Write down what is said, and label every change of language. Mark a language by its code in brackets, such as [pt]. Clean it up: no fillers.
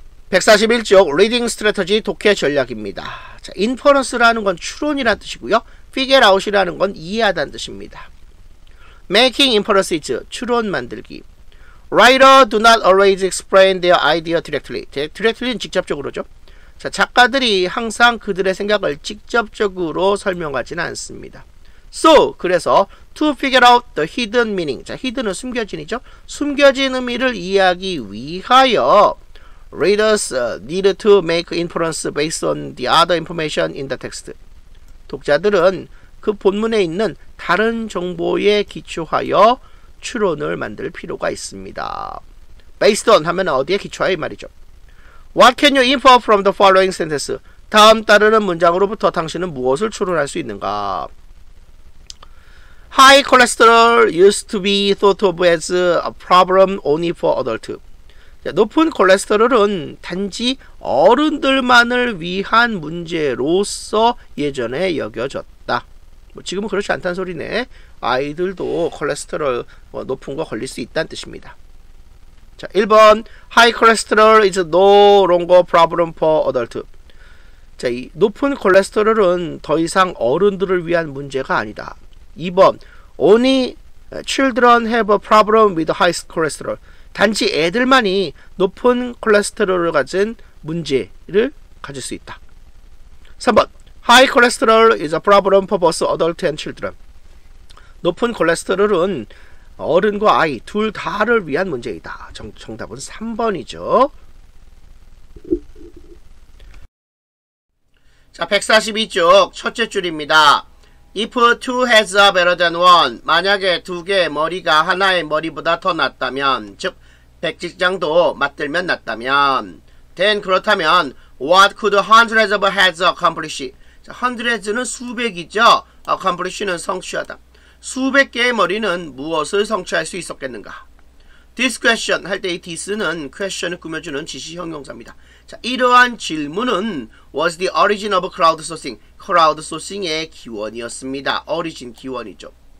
[ko] 141쪽 [en] reading strategy [ko] 독해 전략입니다. 자, inference라는 건 추론이라는 뜻이고요. figure out이라는 건 이해하다는 뜻입니다. [en] making inferences, [ko] 추론 만들기. [en] writer do not always explain their idea directly. [ko] directly는 직접적으로죠. 자, 작가들이 항상 그들의 생각을 직접적으로 설명하지는 않습니다. [en] So, [ko] 그래서 [en] to figure out the hidden meaning. [ko] 자, hidden은 숨겨진이죠. 숨겨진 의미를 이해하기 위하여 [en] readers need to make inference based on the other information in the text. [ko] 독자들은 그 본문에 있는 다른 정보에 기초하여 추론을 만들 필요가 있습니다. based on 하면 어디에 기초하여 이 말이죠. [en] What can you infer from the following sentence? [ko] 다음 따르는 문장으로부터 당신은 무엇을 추론할 수 있는가? [en] High cholesterol used to be thought of as a problem only for adults. [ko] 높은 콜레스테롤은 단지 어른들만을 위한 문제로서 예전에 여겨졌다. 뭐 지금은 그렇지 않다는 소리네. 아이들도 콜레스테롤 높은 거 걸릴 수 있다는 뜻입니다. 자, 1번 [en] High cholesterol is no longer problem for adults. [ko] 자, 이 높은 콜레스테롤은 더 이상 어른들을 위한 문제가 아니다. [en] 2번 Only children have a problem with high cholesterol. [ko] 단지 애들만이 높은 콜레스테롤을 가진 문제를 가질 수 있다. [en] 3번 High cholesterol is a problem for both adult and children. [ko] 높은 콜레스테롤은 어른과 아이 둘 다를 위한 문제이다. 정답은 3번이죠. 자, 142쪽 첫째 줄입니다. [en] If two heads are better than one, [ko] 만약에 두 개의 머리가 하나의 머리보다 더 낫다면, 즉 백직장도 맞들면 낫다면, [en] then [ko] 그렇다면 [en] what could hundreds of heads accomplish? [ko] 자, hundreds는 수백이죠. accomplish는 성취하다. 수백 개의 머리는 무엇을 성취할 수 있었겠는가? This question 할 때 이 this는 question을 꾸며주는 지시 형용사입니다. 자, 이러한 질문은 [en] was the origin of crowdsourcing. [ko] crowdsourcing의 기원이었습니다. origin 기원이죠.